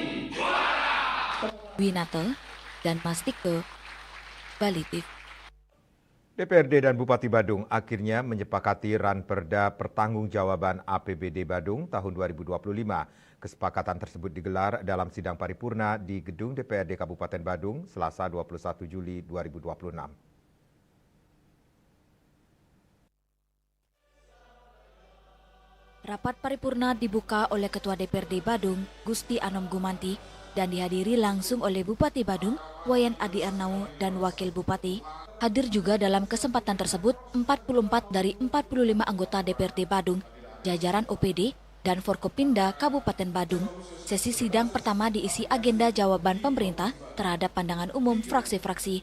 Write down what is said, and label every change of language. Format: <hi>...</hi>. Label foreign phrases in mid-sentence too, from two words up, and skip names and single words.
<id>Winata dan Mastike, Bali TV. DPRD dan Bupati Badung akhirnya menyepakati ranperda pertanggungjawaban APBD Badung tahun 2025. Kesepakatan tersebut digelar dalam sidang paripurna di Gedung DPRD Kabupaten Badung, Selasa 21 Juli 2026. Rapat paripurna dibuka oleh Ketua DPRD Badung, Gusti Anom Gumanti, dan dihadiri langsung oleh Bupati Badung, Wayan Adi Arnawo, dan Wakil Bupati. Hadir juga dalam kesempatan tersebut 44 dari 45 anggota DPRD Badung, jajaran OPD, dan Forkopimda Kabupaten Badung. Sesi sidang pertama diisi agenda jawaban pemerintah terhadap pandangan umum fraksi-fraksi.</id>